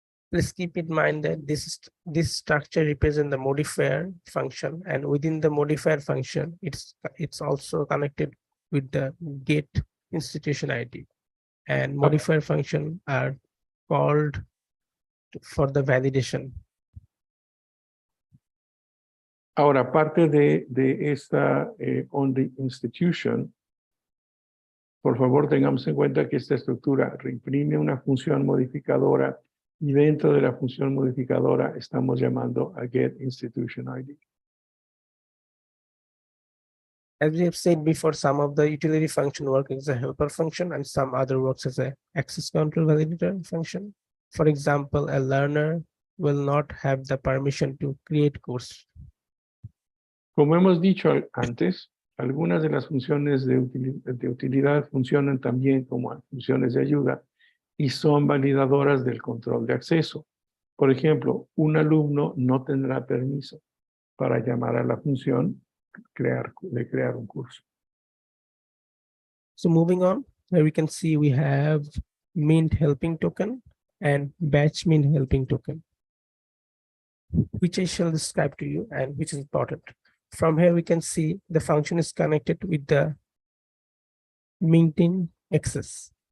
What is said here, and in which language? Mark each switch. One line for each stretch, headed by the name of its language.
English: Please keep in mind that this structure represents the modifier function, and within the modifier function, it's also connected with the get institution ID. And modifier function are called for the validation.
Spanish: Ahora, aparte de esta
English: on the institution,
Spanish: por favor tengamos en cuenta que esta estructura reimprime una función modificadora y dentro de la función modificadora estamos llamando a get institution ID.
English: As we have said before, some of the utility function work as a helper function and some other works as a access control validator function. For example, a learner will not have the permission to create course.
Spanish: Como hemos dicho antes, algunas de las funciones de utilidad funcionan también como funciones de ayuda y son validadoras del control de acceso. Por ejemplo, un alumno no tendrá permiso para llamar a la función de crear un curso.
English: So moving on, here we can see we have mint helping token and batch mint helping token, which I shall describe to you and which is important. From here, we can see the function is connected with the minting access.